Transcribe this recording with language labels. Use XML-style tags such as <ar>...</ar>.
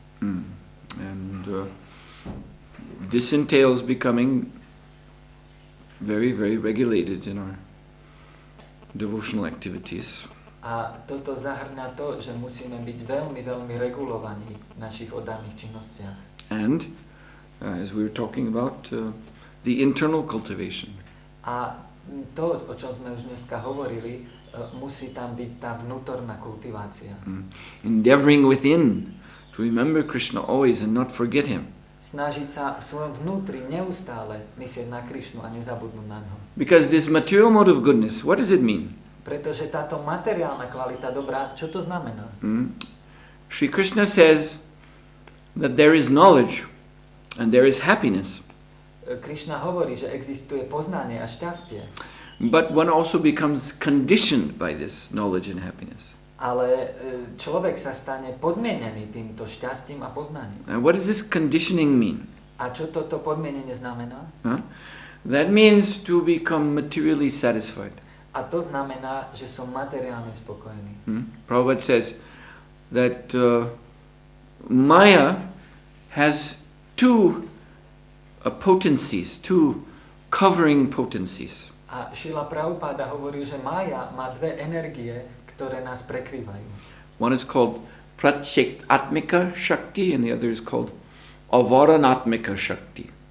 <en>And this entails becoming very, very regulated in our devotional activities.</en> <sk>A toto zahrňa to, že musíme byť veľmi, veľmi regulovaní v našich oddaných činnostiach.</sk> <en>And, as we were talking about, the internal cultivation.</en> <sk>A to, o čom sme už dneska hovorili, musí tam byť tá vnútorná kultivácia.</sk> <en>Endeavoring within to remember Krishna always and not forget him.</en> <sk>Snažiť sa v svojom vnútri neustále myslieť na Krišnu a nezabudnúť na ňo.</sk> <en>Because this material mode of goodness, what does it mean?</en> <sk>Pretože táto materiálna kvalita dobra, čo to znamená?</sk> <en>Sri Krishna says that there is knowledge and there is happiness.</en> <sk>Krišna hovorí, že existuje poznanie a šťastie.</sk> <en>But one also becomes conditioned by this knowledge and happiness.</en> <sk>Ale človek sa stane podmienený týmto šťastím a poznaním.</sk> <en>And what does this conditioning mean?</en> <sk>A čo toto podmienenie znamená?</sk> <en>That means to become materially satisfied.</en> <sk>A to znamená, že som materiálne spokojný.</sk> <en>Prabhupada says that Maya has two potencies, two covering potencies.</en> <sk>A Šrila Prabhupada hovorí, že Mája má dve energie, ktoré nás prekrývajú.</sk> <en>One is called Pratyektatmika Shakti and the other is called Avaranatmika Shakti.</en>